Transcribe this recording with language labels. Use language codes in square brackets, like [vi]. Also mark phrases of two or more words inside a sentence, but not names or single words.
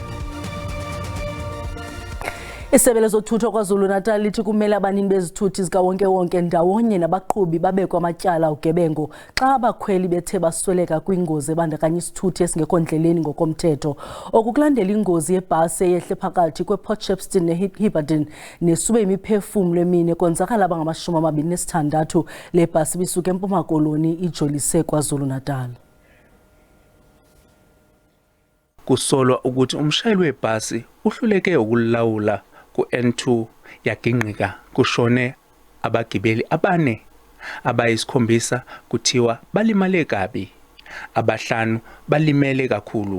[xh] Isebe lezothutho KwaZulu-Natal lithi kumele abanini bezithuthi zikawonke-wonke ndawonye nabaqhubi babekwa amatyala ugebengo xa abakhweli bethe basweleka kwingozi ebandakanya isithuthi esingekho ndleleni ngokomthetho. Okukulandela ingozi yebhasi eyehle phakathi kwePort Shepstone neHiberton nesube imiphefumlo emine konzakala abangama-26 le bhasi bisuka eMpuma Koloni ijolise KwaZulu-Natal. [zu] Kusolwa ukuthi umshayeli webhasi uhluleke ukulawula ku-N2 yaginqika kushone abagibeli abane, abayisikhombisa kuthiwa balimale kabi, abahlanu balimele kakhulu.